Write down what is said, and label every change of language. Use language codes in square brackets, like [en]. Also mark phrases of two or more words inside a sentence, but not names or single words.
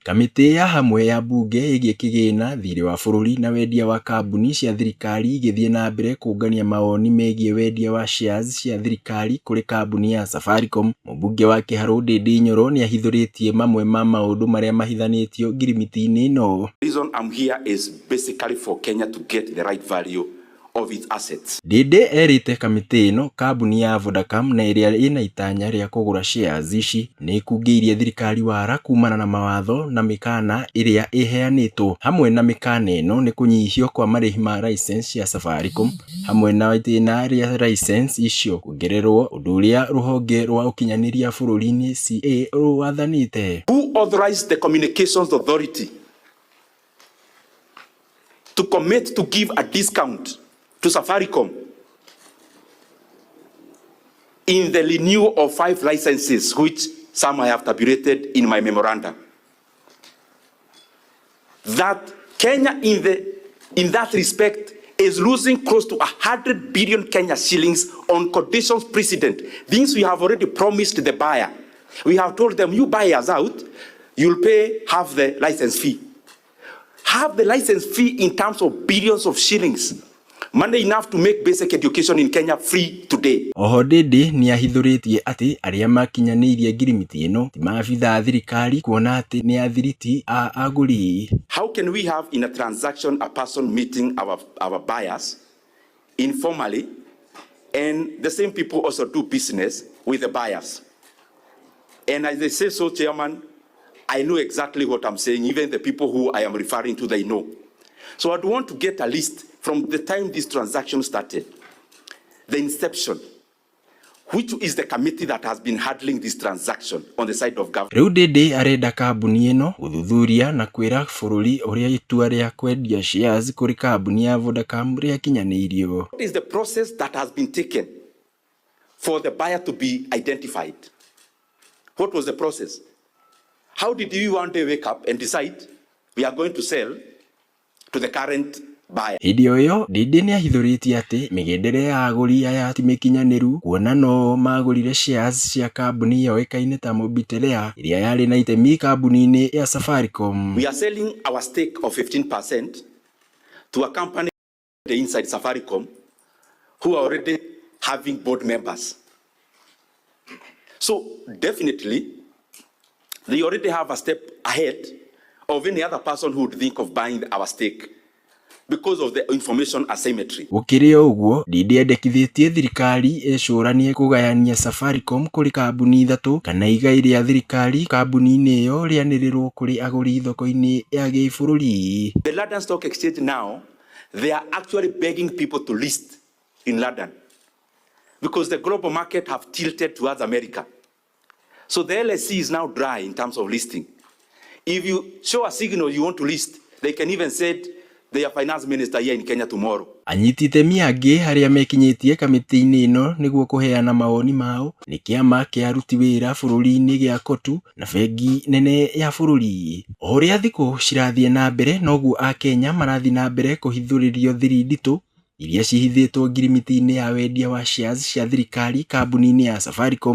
[ki] Kamĩtĩ ya hamwe ya mbunge ĩgiĩ kĩgĩna, thirĩ wa bũrũri na wendia wa kambuni cia thirikari igĩthiĩ na mbere kũngania mawoni megiĩ wendia wa shares cia thirikari kũrĩ kambuni ya Safaricom. Mũmbunge wa Kiharũ Ndindi Nyoro nĩahithũrĩtie mamwe ma maũndũ marĩa mahithanĩtio ngirimiti-inĩ ĩno. [en] The reason I'm here is basically for Kenya to get the right value of its assets. [ki] Ndindi erĩte kamĩtĩ ĩno kambuni ya Vodacom na ĩrĩa ĩna itanya rĩa kũgũra shares ici nĩ ikungĩirie thirikari wara kumana na mawatho na mĩkana ĩrĩa ĩheanĩtwo. Hamwe na mĩkana ĩno nĩ kũnyihio kwa marĩhi ma license ya Safaricom hamwe na itĩna rĩa license icio kuongererwo, ũndũ ũrĩa rũhonge rwa ũkinyanĩria bũrũri-inĩ CA rwathanĩte. [en] Who authorized the Communications Authority to commit to give a discount to Safaricom in the renewal of 5 licenses, which some I have tabulated in my memoranda? That Kenya in that respect is losing close to 100 billion Kenya shillings on conditions precedent. Things we have already promised the buyer. We have told them, you buy us out, you'll pay half the license fee. Half the license fee in terms of billions of shillings. Money enough to make basic education in Kenya free today. [ki] Oho Ndindi nĩahithũrĩtie atĩ arĩa makinyanĩirie ngirimiti ĩno ti maabitha a thirikari kuona atĩ nĩ athiriti a agũri. [en] How can we have in a transaction a person meeting our buyers informally, and the same people also do business with the buyers? And as they say so, Chairman, I know exactly what I'm saying. Even the people who I am referring to, they know. So I'd want to get a list from the time this transaction started, the inception, which is the committee that has been handling this transaction on the side of government. [ki] Rĩu Ndindi arenda kambuni ĩno gũthuthuria na kwĩra bũrũri ũrĩa itua rĩa kwendia shares kũrĩ kambuni ya Vodacom rĩakinyanĩirio. [en] What is the process that has been taken for the buyer to be identified? What was the process? How did you one day wake up and decide we are going to sell to the current buyer? [ki] Hĩndĩ o ĩyo Ndindi nĩahithũrĩtie atĩ mĩgendere ya agũri aya ti mĩkinyanĩru kuona no magũrire shares cia kambuni yoĩkaine ta Mobitelea ĩrĩa yarĩ na itemi kambuni-inĩ ya Safaricom. [en] We are selling our stake of 15% to a company inside Safaricom who are already having board members. So definitely they already have a step ahead of any other person who would think of buying our stake because of the information asymmetry. [ki] Gũkĩrĩ ũguo, Ndindi endekithĩtie thirikari ĩcũranie kũgayania Safaricom kũrĩ kambuni ithatũ kana igai rĩa thirikari kambuni-inĩ ĩyo rĩanĩrĩrwo kũrĩ agũri thoko-inĩ ya gĩbũrũri. [en] The London Stock Exchange now, they are actually begging people to list in London because the global market have tilted towards America. So the LSE is now dry in terms of listing. If you show a signal you want to list, they can even say their finance minister here in Kenya tomorrow. [ki] Anyiti itemi angĩ harĩa mekinyĩtie kamĩtĩ-inĩ ĩno nĩguo kũheana mawoni mao nĩ kĩama kĩa aruti wĩra bũrũri-inĩ gĩa Kotu na bengi nene ya bũrũri. O ũrĩa thikũ cirathiĩ na mbere noguo Akenya marathiĩ na mbere kũhithũrĩrio thiri nditũ iria cihithĩtwo ngirimiti-inĩ ya wendia wa shares cia thirikari kambuni-inĩ ya Safaricom.